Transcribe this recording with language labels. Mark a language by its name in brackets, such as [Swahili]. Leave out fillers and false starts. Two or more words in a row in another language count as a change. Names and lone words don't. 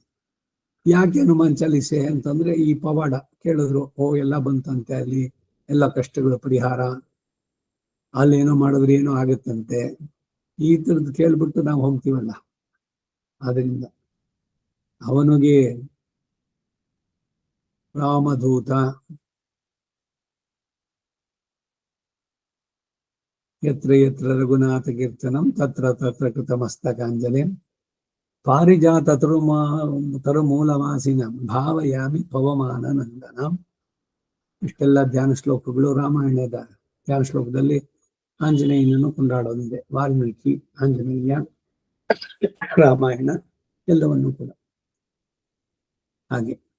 [Kannada] ಯಾಕೆ ಹನುಮಾನ್ ಚಾಲಿಸೆ ಅಂತಂದ್ರೆ ಈ ಪವಾಡ ಕೇಳಿದ್ರು, ಎಲ್ಲ ಬಂತಂತೆ, ಅಲ್ಲಿ ಎಲ್ಲ ಕಷ್ಟಗಳ ಪರಿಹಾರ, ಅಲ್ಲೇನೋ ಮಾಡಿದ್ರೆ ಏನೋ ಆಗತ್ತಂತೆ, ಈ ತರದ್ದು ಕೇಳ್ಬಿಟ್ಟು ನಾವು ಹೋಗ್ತೀವಲ್ಲ. ಆದ್ರಿಂದ ಅವನಿಗೆ [Sanskrit] ರಾಮದೂತ ಯತ್ರ ಯತ್ರ ರಘುನಾಥ ಕೀರ್ತನಂ ತತ್ರ ತತ್ರ ಕೃತ ಮಸ್ತಕಾಂಜಲಿ ಪಾರಿಜಾತ ತರುಮೂಲವಾಸಿನ ಭಾವಯಾಮಿ ಪವಮಾನ ನಂದನ. [Kannada] ಇಷ್ಟೆಲ್ಲ ಧ್ಯಾನ ಶ್ಲೋಕಗಳು ರಾಮಾಯಣದ ಧ್ಯಾನ ಶ್ಲೋಕದಲ್ಲಿ ಆಂಜನೇಯನನ್ನು ಕೊಂಡಾಡೋದಿದೆ. ವಾಲ್ಮೀಕಿ, ಆಂಜನೇಯ, ರಾಮಾಯಣ ಎಲ್ಲವನ್ನು ಕೂಡ ಹಾಗೆ.